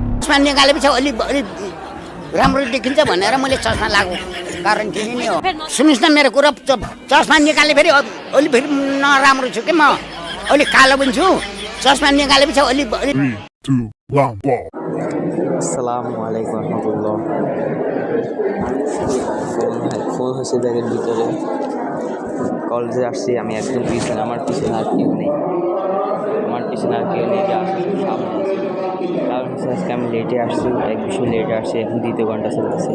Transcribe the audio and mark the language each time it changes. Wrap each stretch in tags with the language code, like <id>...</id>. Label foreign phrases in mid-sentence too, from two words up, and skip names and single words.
<ne>चस्मा निकालेपछि अलि अलि राम्रो देखिन्छ भनेर मैले चस्मा लगाएको कारण चाहिँ नि हो। सुन्नुहोस् न मेरो कुरा, चस्मा निकाले फेरि अलि फेरि नराम्रो छु कि म अलि कालो पनि छु। चस्मा निकालेपछि अलि 3, 2, 1, ball.</ne> <bn>আসসালামুয়ালাইকুম রহমতুল্লাহ। ফোন হয়েছে ব্যাগের ভিতরে। কলেজে আসছি আমি একদম পিছনে, আমার পিছনে আর কেউ নেই, যে আসছে সামনে আছে। কারণ হচ্ছে আজকে আমি লেটে আসছি, এক বিষয় লেটে আসছি, এখন 2 ঘন্টা চলতেছে।</bn>